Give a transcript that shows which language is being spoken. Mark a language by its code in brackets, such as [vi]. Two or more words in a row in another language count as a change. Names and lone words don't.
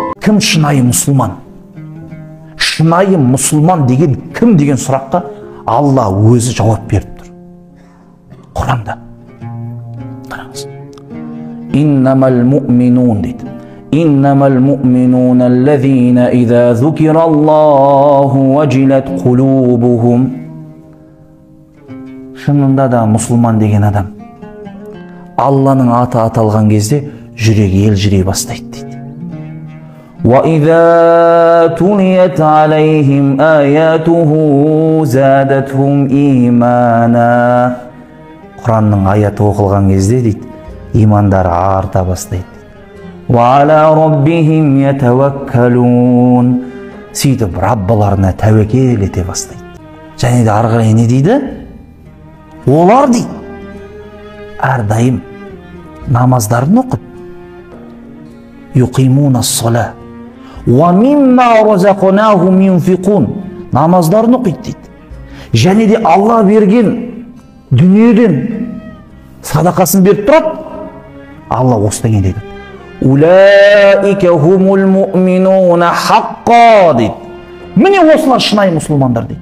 [kk] Кім шынайы мұсылман? Шынайы мұсылман деген кім деген сұраққа Алла өзі жауап беріп тұр. Құранда. Қараңыз. [ar] إنما المؤمنون дейді. إنما المؤمنون الذين إذا ذكر الله وجلت قلوبهم. [kk] Шынында да мұсылман деген адам Алланың аты аталған кезде жүрегі елжірей бастайды дейді. [ar] وَإِذَا تُلِيَتْ عَلَيْهِمْ آيَاتُهُ زَادَتْهُمْ إِيمَانًا. [kk] Құранның аяты оқылған кезде дейді, имандары арта бастайды. [ar] وَعَلَى رَبِّهِمْ يَتَوَكَّلُونَ. [kk] Сөйтіп Раббаларына тәуекел ете бастайды. Және де ары қарай не дейді? Олар дейді, әрдайым намаздарын оқып, [ar] يقيمون الصلاة ومما رزقناهم ينفقون. [kk] Намаздарын оқиды дейді. Және де Алла берген дүниеден садақасын беріп тұрады. Алла осыдан не дейді? [ar] أولئك هم المؤمنون حقا дейді. [kk] Міне осылар шынайы мұсылмандар дейді.